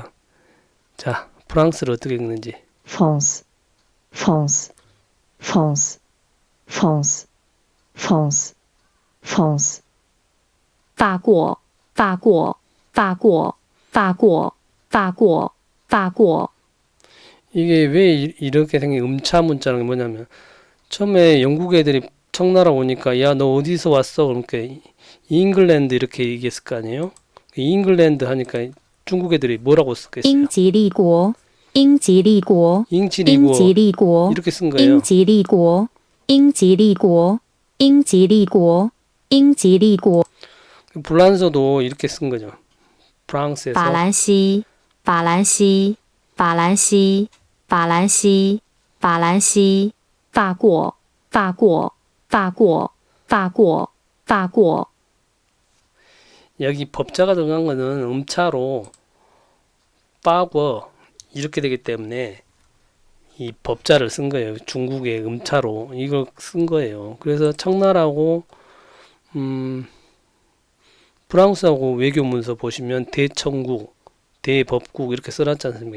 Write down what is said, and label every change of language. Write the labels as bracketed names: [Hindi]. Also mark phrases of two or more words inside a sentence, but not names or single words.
[Korean] 자, 프랑스를 어떻게 읽는지. France, France, France, France, France, France. [Chinese] 法国，法国，法国，法国，法国，法国。 [Korean] 이게 왜 이렇게 생긴 음차 문자는 뭐냐면 처음에 영국 애들이 청나라 오니까 야 너 어디서 왔어? 그러니까 잉글랜드 이렇게 얘기했을 거 아니에요? 잉글랜드 하니까 중국 애들이 뭐라고 썼겠어요? [Chinese] 英吉利国，英吉利国，英吉利国， [Korean] 이렇게 쓴 거예요. [Chinese] 英吉利国，英吉利国，英吉利国，英吉利国。 [Korean] 불란서도 이렇게 쓴 거죠. 프랑스에서 [Chinese] 法兰西，法兰西，法兰西，法兰西，法兰西，法国，法国，法国，法国，法国。 [Korean] 여기 법자가 들어간 거는 음차로 빠궈 이렇게 되기 때문에 이 법자를 쓴 거예요. 중국의 음자로 이걸 쓴 거예요. 그래서 청나라하고 프랑스하고 외교 문서 보시면 대청국, 대법국 이렇게 써놨지 않습니까?